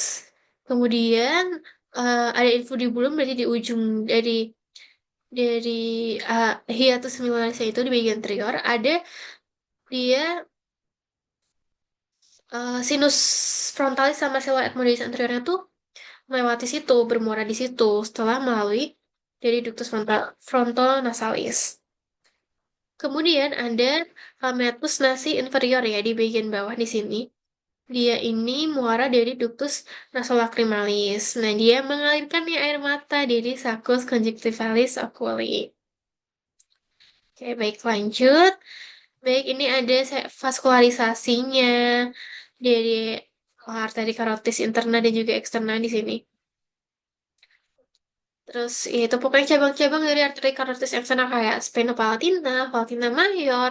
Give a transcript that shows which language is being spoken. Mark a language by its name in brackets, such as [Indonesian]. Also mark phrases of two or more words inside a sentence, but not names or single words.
[Indonesian] Kemudian ada infundibulum berarti di ujung dari [Latin] hiatus semilunarisnya [Indonesian] itu di bagian anterior ada dia [Latin] sinus frontalis [Indonesian] sama [Latin] selua ethmoidalis anteriornya [Indonesian] tuh melewati situ, bermuara di situ setelah melalui dari [Latin] ductus frontal nasalis. [Indonesian] Kemudian ada [Latin] meatus nasi inferior [Indonesian] ya di bagian bawah di sini. Dia ini muara dari [Latin] ductus nasolacrimalis. [Indonesian] Nah, dia mengalirkan nih air mata dari [Latin] saccus conjunctivalis oculi. [Indonesian] Oke, baik lanjut. Baik, ini ada vaskularisasinya dari arteri karotis interna dan juga eksterna di sini. Terus ya itu pokoknya cabang-cabang dari arteri karotis eksterna kayak sphenopallatina, [Latin] palatina mayor.